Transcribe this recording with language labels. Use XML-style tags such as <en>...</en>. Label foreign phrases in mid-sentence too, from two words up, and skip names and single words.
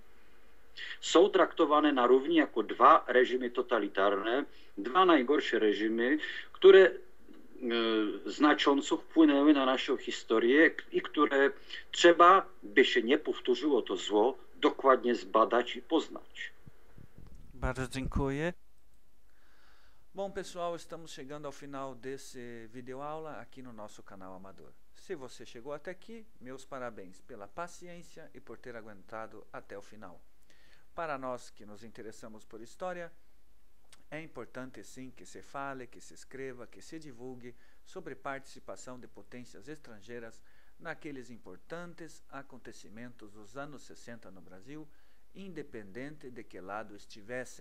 <pl>Są traktowane na równi jako dwa reżimy totalitarne, dwa najgorsze reżimy, które znacząco wpłynęły na naszą historię i które trzeba, by się nie powtórzyło to zło, dokładnie zbadać i poznać. Bardzo dziękuję.</pl> <pt>Bom, pessoal, estamos chegando ao final desse videoaula aqui no nosso canal Amador. Se você chegou até aqui, meus parabéns pela paciência e por ter aguentado até o final. Para nós que nos interessamos por história, é importante sim que se fale, que se escreva, que se divulgue sobre participação de potências estrangeiras naqueles importantes acontecimentos dos anos 60 no Brasil, independente de que lado estivessem.</pt>